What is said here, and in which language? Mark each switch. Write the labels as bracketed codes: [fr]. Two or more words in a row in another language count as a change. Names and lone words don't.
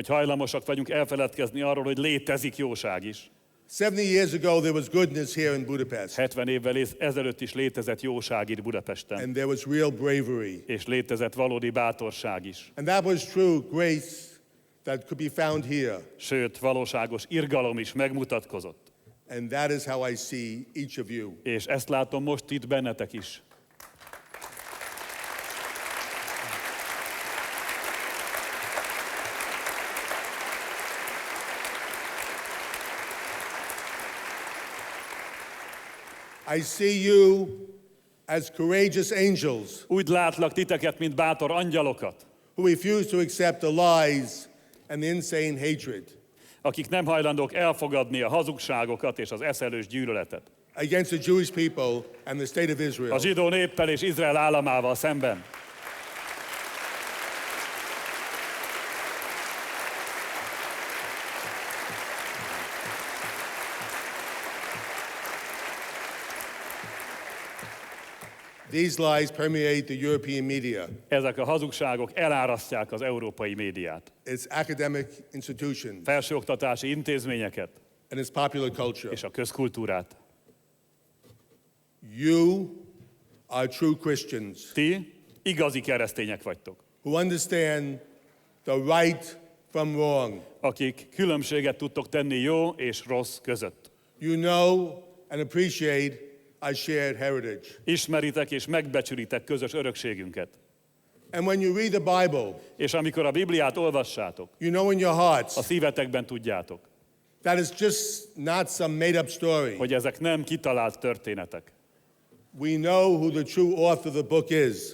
[hu] hogy hajlamosak vagyunk elfeledkezni arról, hogy létezik jóság is. [en] 70 years ago, there was goodness here in Budapest, [hu] 70 évvel ezelőtt is létezett jóság itt Budapesten, [en] and there was real bravery. [hu] és létezett valódi bátorság is. [en] And that was true grace that could be found here. [hu] Sőt, valóságos irgalom is megmutatkozott. [en] And that is how I see each of you. [hu] És ezt látom most itt bennetek is. [en] I see you as courageous angels [hu] Úgy látlak titeket, mint bátor angyalokat, [en] who refuse to accept the lies and the insane hatred [hu] akik nem hajlandók elfogadni a hazugságokat és az eszelős gyűlöletet. [en] against the Jewish people and the state of Israel. [hu] A zsidó néppel és Izrael államával szemben. [en] These lies permeate the European media, [hu] Ezek a hazugságok elárasztják az európai médiát, [en] its academic institutions, [hu] felsőoktatási intézményeket [en] and its popular culture. [hu] és a közkultúrát. [en] You are true Christians [hu] Ti igazi keresztények vagytok, [en] who understand the right from wrong. [hu] akik különbséget tudtok tenni jó és rossz között. [en] You know and appreciate our shared heritage. [hu] Ismeritek és megbecsülitek közös örökségünket. [en] And when you read the Bible, [hu] És amikor a Bibliát olvassátok, [en] you know in your hearts [hu] a szívetekben tudjátok, [en] that is just not some made-up story. [hu] hogy ezek nem kitalált történetek. [en] We know who the true author of the book is.